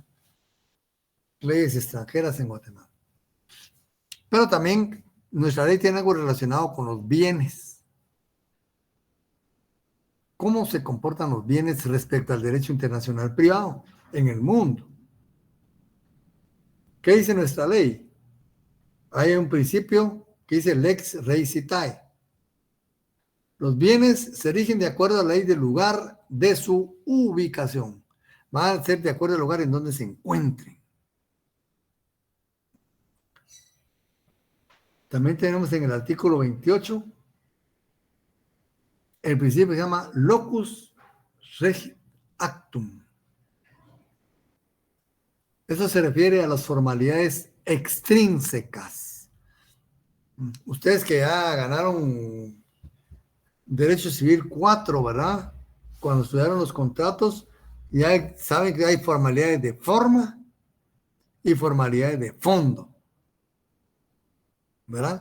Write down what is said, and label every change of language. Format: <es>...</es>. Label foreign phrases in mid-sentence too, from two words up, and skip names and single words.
<es>Leyes extranjeras en Guatemala. Pero también nuestra ley tiene algo relacionado con los bienes. ¿Cómo se comportan los bienes respecto al derecho internacional privado en el mundo? ¿Qué dice nuestra ley? Hay un principio que dice</es> <la>lex rei citae.</la> <es>Los bienes se rigen de acuerdo a la ley del lugar de su ubicación. Van a ser de acuerdo al lugar en donde se encuentren. También tenemos en el artículo 28 el principio que se llama</es> <la>locus regit actum.</la> <es>Eso se refiere a las formalidades extrínsecas. Ustedes que ya ganaron Derecho Civil 4, ¿verdad? Cuando estudiaron los contratos, ya saben que hay formalidades de forma y formalidades de fondo, ¿verdad?</es>